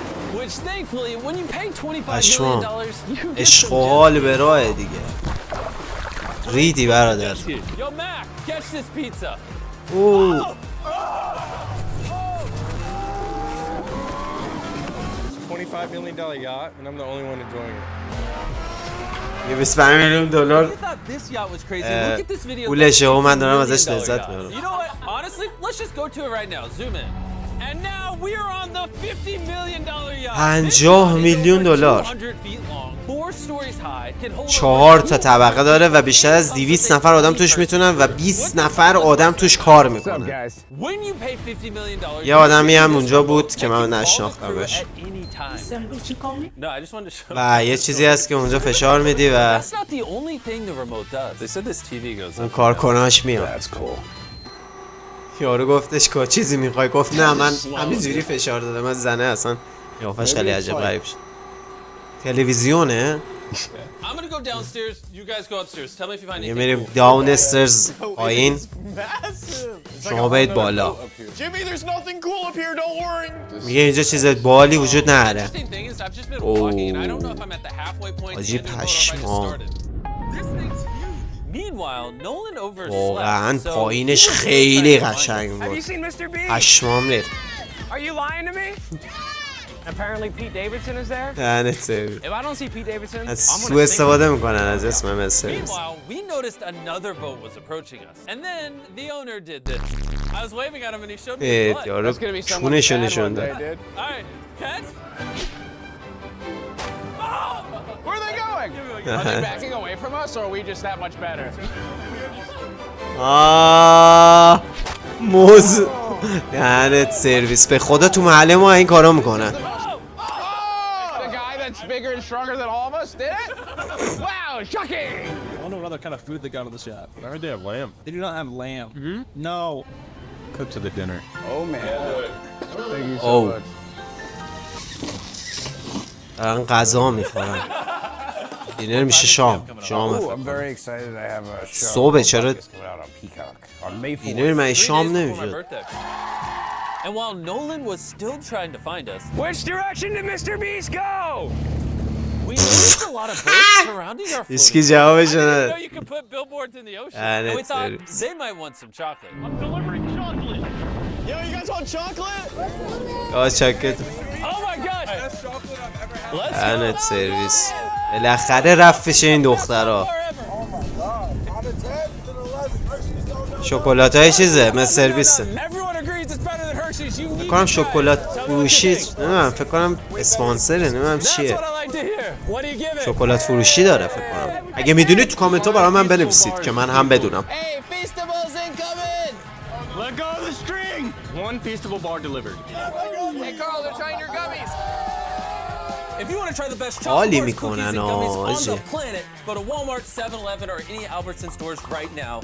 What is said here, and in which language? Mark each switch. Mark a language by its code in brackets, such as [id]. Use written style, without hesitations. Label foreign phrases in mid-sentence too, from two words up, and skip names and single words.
[en] Which thankfully, when you pay $25 [fa] پشمام. [en] million, you get [fa] عشق و [en] some [fa] حال به راه دیگه. ریدی برادر. [en] Yo, Mac, catch this pizza. اوه. $25 million yacht, and I'm the only one enjoying it. [fa] یه 25 میلیون دلار [en] You thought this yacht was crazy. Look at this video. [fa] پولشه و من دارم [en] $15 [fa] ازش [en] million [fa] لذت [en] yacht. [fa] میبرم. [en] You know what? Honestly, let's just go to it right now. Zoom in. And now we are on the $50 million yacht. [fa] 50 میلیون دلار. [en] 200 feet long, 4 stories high, can hold [fa] 4 تا طبقه داره و بیشتر از 200 نفر آدم توش میتونن و 20 نفر آدم توش کار میکنن. When you pay $50 million, یه آدمی هم اونجا بود که من نشناختمش. [en] No, I just wanted to show. [fa] و یه چیزی هست که اونجا فشار میدی و [en] That's not the only thing the remote does. They said this TV goes [fa] اون کارکناش میاد. یارو گفتش که چیزی میخوای؟ گفت نه من همینجوری فشار دادم. از زنه اصلا قیافش خیلی عجب غریب شد. تلویزیونه. [en] I'm gonna go downstairs. You guys go upstairs. Tell me if you find [fa] یه [en] anything. [fa] میریم داون استرز پایین. شما برید بالا. [en] Jimmy, there's nothing cool up here. Don't worry. [fa] میگه اینجا چیز بالی وجود نداره. [en] Interesting thing is I've just been walking and I don't know if I'm at the halfway point. [fa] حاجی پشمام. [en] This thing's huge. Meanwhile, Nolan overslept. [fa] واقعا [en] so [fa] پایینش [en] he was [fa] خیلی [en] trying to find [fa] قشنگ [en] us. [fa] بود. [en] seen Mr. Beast? [fa] پشمام ریخت. [en] Are you lying to me? Apparently Pete Davidson is there. [fa] دهنت سرویس. [en] If I don't see Pete Davidson, [fa] از [en] I'm [fa] سو [en] gonna sing. [fa] استفاده میکنن از اسم مستر. [en] Meanwhile, we noticed another boat was approaching us. And then the owner did this. I was waving at him and he showed me his butt. [fa] یارو [en] That's gonna be someone's [fa] چونشو [en] dad [fa] نشون [en] one day, [fa] داد. [en] dude. All right, catch. Where are they going? Are they backing away from us, or are we just that much better? [fa] موز دهنت سرویس. به خدا تو محله ما این کارا میکنن. [en] The guy that's bigger and stronger than all of us did it? Wow, shocking! I wonder what other kind of food they got on the shop. I heard they have lamb. They do not have lamb. No. Cooked to the dinner. Oh man. Thank you so Oh. much. [fa] دارن غذا میخورن. دینر میشه شام. شام [en] Ooh, I'm very excited. I have a show. [fa] صبح چرا [en] It's coming out on Peacock on May 4th. [fa] دینر من [en] 3 [fa] شام [en] days before my [fa] نمیشه. [en] birthday. And while Nolan was still trying to find us, Which direction did Mr. Beast go? we noticed a lot of boats surrounding our [fa] هیچکی [en] floating. [fa] جوابش [en] I didn't know [fa] نداد. [en] you could put billboards in the ocean. And And we it's thought serious. they might want some chocolate. Yo, you guys want chocolate? [fa] آه چکت. [en] Oh my god! Let's [fa] دهنت سرویس. بالاخره رفت پیش این دخترها. شکلات های چیزه مثل سرویسه. [en] Everyone agrees it's better than Hershey's. You [fa] فکر [en] need [fa] کنم شکلات فروشی نمیدونم فکر کنم اسپانسره نمیدونم چیه. [en] That's what I like to hear. What do you give it? [fa] شکلات فروشی داره فکر کنم. اگه میدونید تو کامنت ها برای من بنویسید که من هم بدونم. [en] Hey, Feastables incoming! Let go of the string! One Feastable bar delivered. Hey Carl, they're trying your gummies. If you want to try the best [fa] حالی [en] chocolate bars, [fa] میکنن [en] cookies, and gummies on [fa] آجی. [en] the planet, go to Walmart, 7-Eleven, or any Albertson stores right now.